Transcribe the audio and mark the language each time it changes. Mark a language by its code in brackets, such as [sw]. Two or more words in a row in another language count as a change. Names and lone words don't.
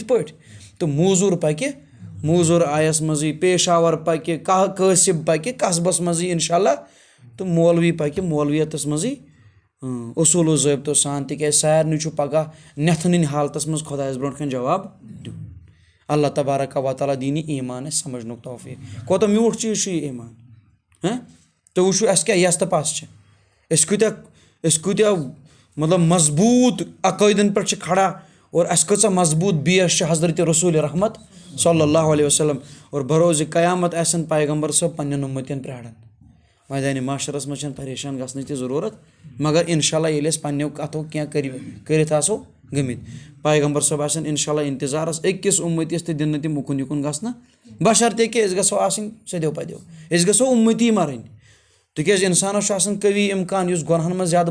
[ks] پٲٹھۍ تہٕ موزوٗر پَکہِ موزوٗر آیَس منٛزٕے پیشاوَر پَکہِ قٲصِب پَکہِ قصبَس منٛزٕے [ar] اِنشاء اللہ [ks] تہٕ مولوی پَکہِ مولوِیَتَس منٛزٕے اصوٗل و ضٲبطو سان تِکیٛازِ سارنٕے چھُ پگاہ نٮ۪تھٕ نِنۍ حالتَس منٛز خۄدایَس برونٛٹھ کَنۍ جواب دیُن [ar] اللہ تبارک و تعالیٰ [ks] دِیہِ ایٖمان اَسہِ سَمجھنُک توفیٖق کوتاہ میوٗٹھ چیٖز چھُ یہِ ایٖمان تُہۍ وٕچھِو اَسہِ کیٛاہ یَس تہٕ پَس چھِ أسۍ کۭتیاہ مطلب مضبوٗط عقٲیدَن پٮ۪ٹھ چھِ کھڑا اور اَسہِ کۭژاہ مضبوٗط بیس چھِ حضرتِ رسوٗلِ رحمت [ar] صلی اللہ علیہ وسلم [ks] اور بروزِ قیامت آسن پیغمبر صٲب پنٛنٮ۪ن اُمتٮ۪ن پرٛاران مٲدانہِ معاشرَس منٛز چھَنہٕ پریشان گژھنٕچ تہِ ضروٗرت مگر [ar] اِنشاء اللہ [ks] ییٚلہِ أسۍ پنٛنیو کَتھو کینٛہہ کٔرِتھ آسو گٔمٕتۍ پیغمبر صٲب آسن [ar] اِنشاء اللہ [ks] اِنتظارَس أکِس اُمتِس تہِ دِنہٕ تِم اُکُن یِکُن گژھنہٕ بشرطے کہِ أسۍ گژھو آسٕنۍ سیٚدیو پَدیو أسۍ گژھو اُمتی مَرٕنۍ تِکیٛازِ اِنسانَس چھُ آسان قوی اِمکان یُس گۄنہَن منٛز زیادٕ